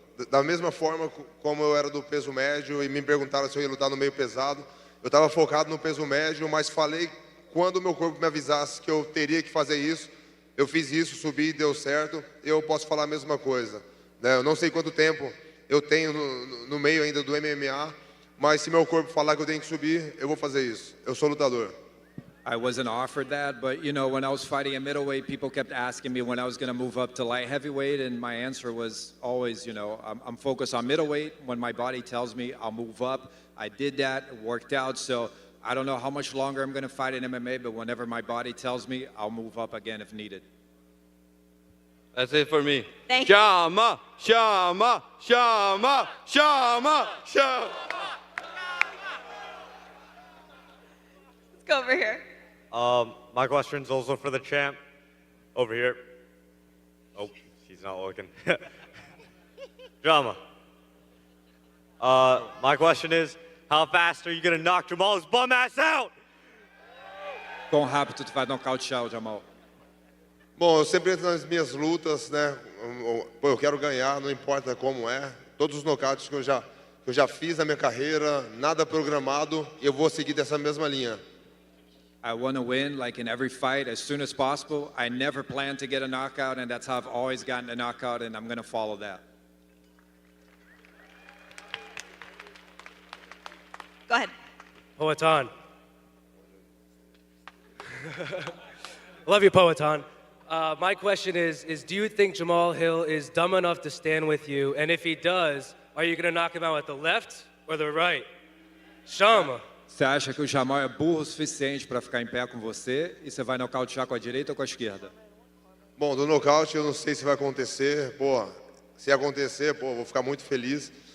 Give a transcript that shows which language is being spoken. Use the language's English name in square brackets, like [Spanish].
[Portuguese] Da mesma forma como eu era do peso médio e me perguntaram se eu ia lutar no meio pesado, eu estava focado no peso médio, mas falei quando o meu corpo me avisasse que eu teria que fazer isso, eu fiz isso, subi, deu certo, eu posso falar a mesma coisa. Eu não sei quanto tempo eu tenho no meio ainda do MMA, mas se meu corpo falar que eu tenho que subir, eu vou fazer isso. Eu sou lutador. [English] I wasn't offered that, but you know, when I was fighting at middleweight, people kept asking me when I was going to move up to light heavyweight, and my answer was always, you know, I'm focused on middleweight. When my body tells me I'll move up, I did that, it worked out. So I don't know how much longer I'm going to fight in MMA, but whenever my body tells me, I'll move up again if needed. That's it for me. Thank you. [Portuguese] Chama! Chama! Chama! Chama! Chama! [English] Let's go over here. My question's also for the champ. Over here. Oh, she's not looking. Drama. My question is, how fast are you gonna knock Jamal's bum ass out? [Portuguese] Quão rápido tu vai nocautear o Jamal? Bom, eu sempre entro nas minhas lutas, né? Pô, eu quero ganhar, não importa como é. Todos os nocautes que eu já fiz na minha carreira, nada programado, e eu vou seguir dessa mesma linha. [English] I want to win, like in every fight, as soon as possible. I never planned to get a knockout, and that's how I've always gotten a knockout, and I'm going to follow that. Go ahead. Poetan. Love you, Poetan. My question is do you think Jamal Hill is dumb enough to stand with you? And if he does, are you going to knock him out with the left or the right? [Portuguese] Shama. Você acha que o Jamal é burro o suficiente para ficar em pé com você e você vai nocautear com a direita ou com a esquerda? Bom, do nocaute eu não sei se vai acontecer. Pô, se acontecer, pô, vou ficar muito feliz.